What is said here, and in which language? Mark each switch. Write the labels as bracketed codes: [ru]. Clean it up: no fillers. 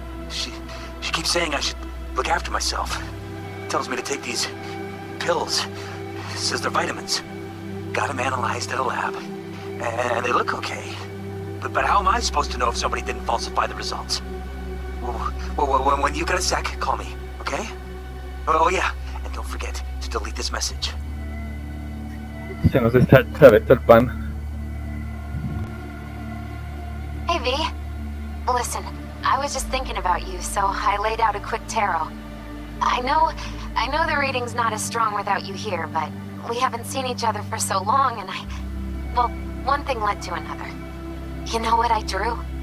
[en] She keeps saying I should look after myself. Tells me to take these pills. Says they're vitamins. Got them analyzed at a lab. And they look okay. But how am I supposed to know if somebody didn't falsify the results? Well, when you got a sec, call me, okay? Oh yeah, and don't forget to delete this message. [es] Se nos está echando el pan. [en] Hey, V. Listen, I was just thinking about you, so I laid out a quick tarot. I know the reading's not as strong without you here, but we haven't seen each other for so long, and well, one thing led to another. You know what I drew?